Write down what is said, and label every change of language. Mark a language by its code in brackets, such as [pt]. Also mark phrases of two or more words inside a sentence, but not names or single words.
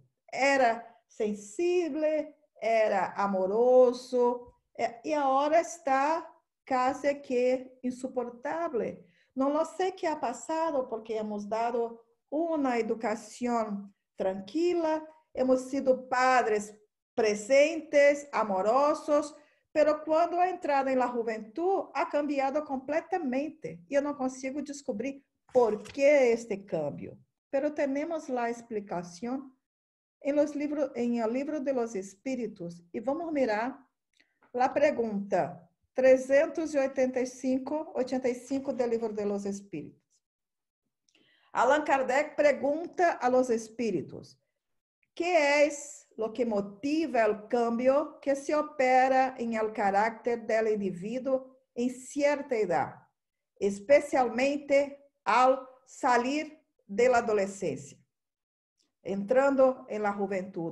[pt] Era sensível, era amoroso, e agora está quase que insuportável. Não sei o que ha passado, porque [es] hemos dado [pt] uma educação tranquila, [es] hemos sido padres presentes, amorosos, pero quando ha entrado [pt] na juventude, [es] ha cambiado completamente. [pt] E eu não consigo descobrir por que este cambio. Pero temos a explicação em el livro de los Espíritos. E vamos mirar a pergunta 385 do livro de los Espíritos. Allan Kardec pergunta [es] a los espíritos: ¿qué es lo que motiva el cambio que se opera en el carácter del individuo en cierta edad, especialmente al salir de la adolescencia, entrando en la juventud?